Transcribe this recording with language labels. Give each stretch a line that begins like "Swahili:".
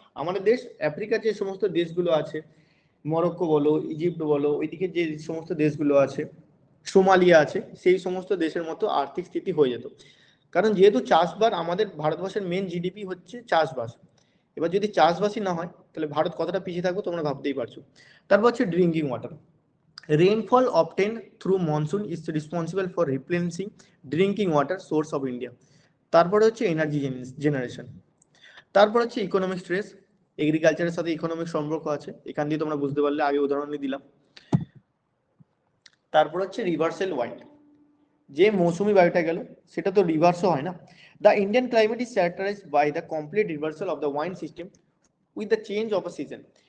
Bangla: আমাদের দেশ আফ্রিকার যে সমস্ত দেশগুলো আছে, মরক্কো বলো, ইজিপ্ট বলো, ওইদিকে যে সমস্ত দেশগুলো আছে, সোমালিয়া আছে, সেই সমস্ত দেশের মতো আর্থিক স্থিতি হয়ে যেত। কারণ যেহেতু চাষবাস, আমাদের ভারতবর্ষের মেন জিডিপি হচ্ছে চাষবাস। এবার যদি চাষবাসই না হয় তাহলে ভারত কতটা পিছিয়ে থাকবো তোমরা ভাবতেই পারছো। তারপর হচ্ছে drinking water.
English: Rainfall obtained through monsoon is responsible for replenishing drinking water source of India.
Bangla: তারপরে হচ্ছে এনার্জি জেনারেশন। তারপর হচ্ছে ইকোনমিক স্ট্রেস। এগ্রিকালচারের সাথে ইকোনমিক সম্পর্ক আছে, এখান দিয়ে তোমরা বুঝতে পারলে, আগে উদাহরণ দিলাম। তারপর হচ্ছে রিভার্সাল ওয়াইন্ড, যে মৌসুমি বায়ুটা গেল সেটা তো রিভার্সও হয় না।
English: The Indian climate is characterised by the complete reversal of the wind system with the change of a season.